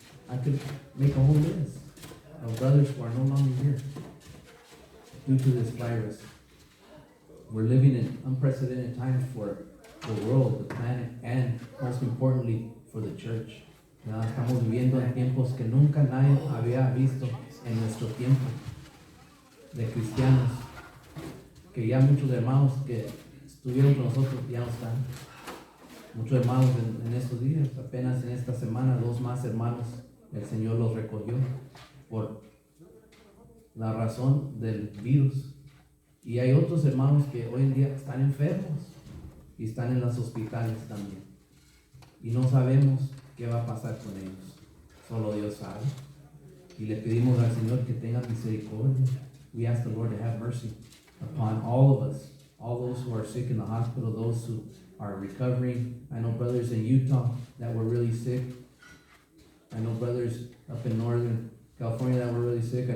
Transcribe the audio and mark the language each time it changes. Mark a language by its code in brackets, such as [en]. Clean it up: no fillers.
[en] I could make a whole list of brothers who are no longer here due to this virus. We're living in unprecedented times for the world, the planet, and most importantly, for the church. [es] Estamos viviendo en tiempos que nunca nadie había visto en nuestro tiempo de cristianos, que ya muchos hermanos que estuvieron con nosotros ya no están. Muchos hermanos en estos días, apenas en esta semana, 2 más hermanos, el Señor los recogió por la razón del virus. Y hay otros hermanos que hoy en día están enfermos y están en los hospitales también. Y no sabemos qué va a pasar con ellos. Solo Dios sabe. Y le pedimos al Señor que tenga misericordia. [en] We ask the Lord to have mercy upon all of us, all those who are sick in the hospital, those who are recovering. I know brothers in Utah that were really sick. I know brothers up in Northern California that were really sick.